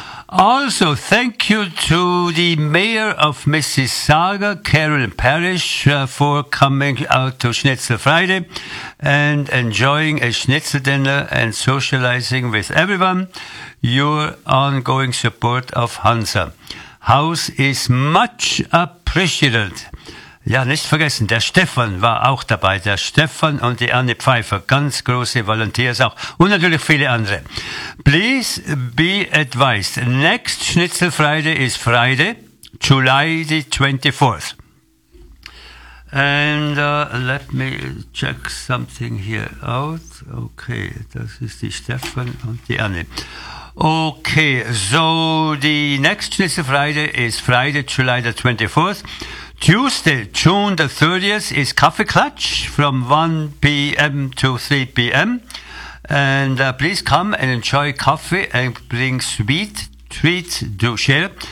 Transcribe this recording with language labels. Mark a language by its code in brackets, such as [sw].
[en] Also, thank you to the mayor of Mississauga, Carol Parrish, for coming out to Schnitzel Friday and enjoying a schnitzel dinner and socializing with everyone. Your ongoing support of Hansa House is much appreciated. [de] Ja, nicht vergessen, der Stefan war auch dabei. Der Stefan und die Anne Pfeiffer, ganz große Volunteers auch. Und natürlich viele andere. [en] Please be advised, next Schnitzel Friday is Friday, July the 24th. And let me check something here out. [de] Okay, das ist die Stefan und die Anne. [en] Okay, so the next Schnitzel Friday is Friday, July the 24th. Tuesday, June the 30th is Kaffee Klatsch from 1 p.m. to 3 p.m. And please come and enjoy coffee and bring sweet treats to share.